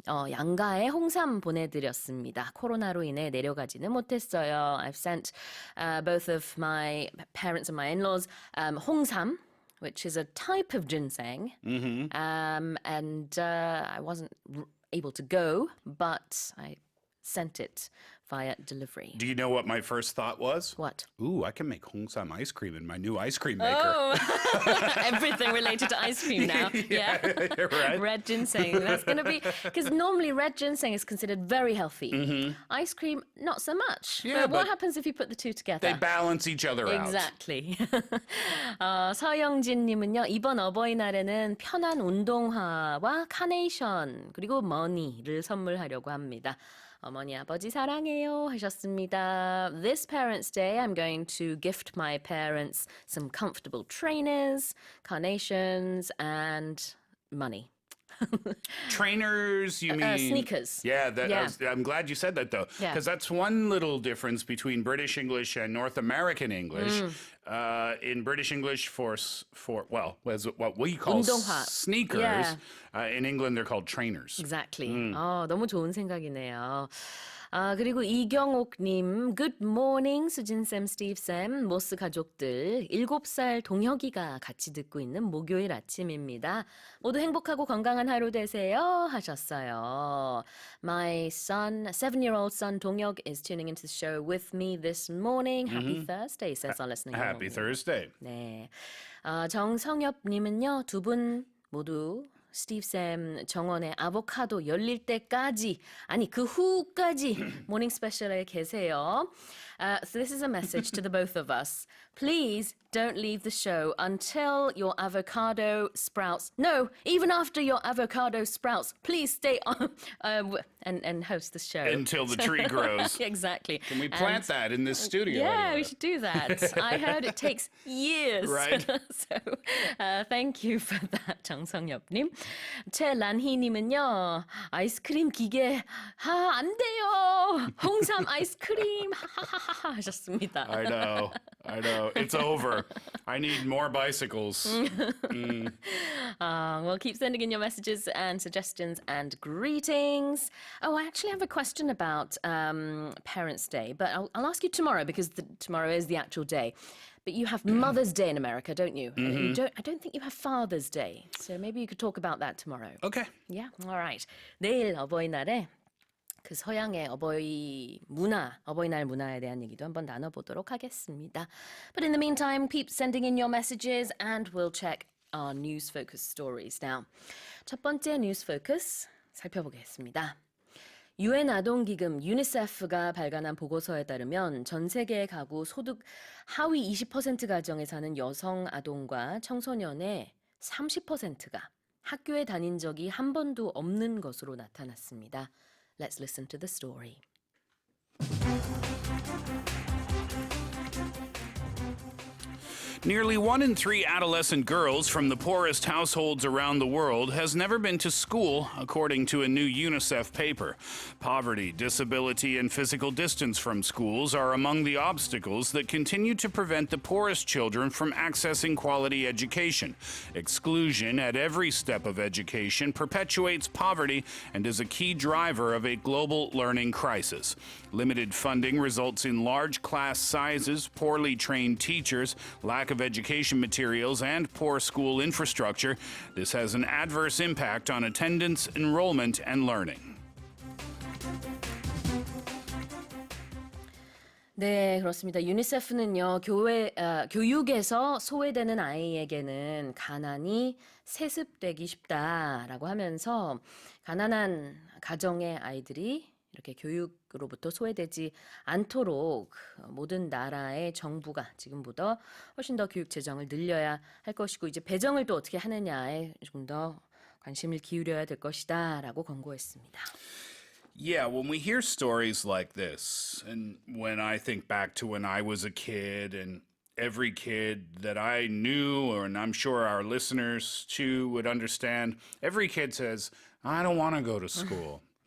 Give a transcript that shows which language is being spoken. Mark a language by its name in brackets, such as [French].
[Korean] 양가에 홍삼 보내드렸습니다. 코로나로 인해 내려가지는 못했어요. [English] I've sent both of my parents and my in-laws 홍삼, which is a type of ginseng. And I wasn't able to go, but I sent it via delivery. Do you know what my first thought was? What? Ooh, I can make hongsam ice cream in my new ice cream maker. Oh, everything related to ice cream now. Yeah. Right? Red ginseng. That's going to be, because normally red ginseng is considered very healthy. Ice cream, not so much. Yeah, but what but happens if you put the two together? They balance each other out. Exactly. [Korean] 서영진님은요, 이번 어버이날에는 편한 운동화와 카네이션 그리고 머니를 선물하려고 합니다. 어머니 아버지 사랑해요 하셨습니다. [English] This Parents' Day, I'm going to gift my parents some comfortable trainers, carnations, and money. Trainers, you mean? Sneakers. Yeah, Yeah. I'm glad you said that, though. Yeah. Because that's one little difference between British English and North American English. In British English, for was what we call [Korean] 운동화. [English] sneakers. Yeah. In England, they're called trainers. Exactly. [Korean] 너무 좋은 생각이네요. 그리고 이경옥님, [English] Good morning, [Korean] 수진쌤, 스티브쌤, 모스 가족들. 7살 동혁이가 같이 듣고 있는 목요일 아침입니다. 모두 행복하고 건강한 하루 되세요 하셨어요. [English] My son, 7-year-old son 동혁 is tuning into the show with me this morning. Happy Thursday, says our listening. Happy Thursday. [Korean] 네. 정성엽님은요, 두 분 모두 스티브쌤 정원의 아보카도 열릴 때까지, 아니 그 후까지 모닝 스페셜에 계세요. [English] So this is a message to the both of us. Please don't leave the show until your avocado sprouts. No, even after your avocado sprouts, please stay on and host the show. Until the tree grows. Exactly. Can we plant that in this studio? Yeah, anyway? we should do that. I heard it takes years. Right. So thank you for that, 정성엽님. [Korean] 최란희님은요, 아이스크림 기계 안 돼요. 홍삼 아이스크림 하하하하 하셨습니다. [English] I know. It's over. I need more bicycles. Well, keep sending in your messages and suggestions and greetings. Oh, I actually have a question about Parents' Day, but I'll ask you tomorrow because tomorrow is the actual day. But you have Mother's Day in America, don't you? I don't think you have Father's Day. So maybe you could talk about that tomorrow. Okay. Yeah, all right. [Korean] 내일 어버이날에 그 서양의 어버이날 문화에 대한 얘기도 한번 나눠보도록 하겠습니다. [English] But in the meantime, keep sending in your messages and we'll check our news focus stories now. [Korean] 첫 번째 news focus 살펴보겠습니다. 유엔 아동기금 유니세프가 발간한 보고서에 따르면 전 세계 가구 소득 하위 20% 가정에 사는 여성 아동과 청소년의 30%가 학교에 다닌 적이 한 번도 없는 것으로 나타났습니다. [English] Let's listen to the story. Nearly 1 in 3 adolescent girls from the poorest households around the world has never been to school, according to a new UNICEF paper. Poverty, disability, and physical distance from schools are among the obstacles that continue to prevent the poorest children from accessing quality education. Exclusion at every step of education perpetuates poverty and is a key driver of a global learning crisis. Limited funding results in large class sizes, poorly trained teachers, lack of education materials, and poor school infrastructure. This has an adverse impact on attendance, enrollment, and learning. [Korean] 네, 그렇습니다. 유니세프는요, 교육에서 소외되는 아이에게는 가난이 세습되기 쉽다라고 하면서 가난한 가정의 아이들이 이렇게 교육으로부터 소외되지 않도록 모든 나라의 정부가 지금보다 훨씬 더 교육 재정을 늘려야 할 것이고 이제 배정을 또 어떻게 하느냐에 좀 더 관심을 기울여야 될 것이다라고 권고했습니다. [English] Yeah, when we hear stories like this, and when I think back to when I was a kid, and every kid that I knew, and I'm sure our listeners too would understand, every kid says, I don't want to go to school.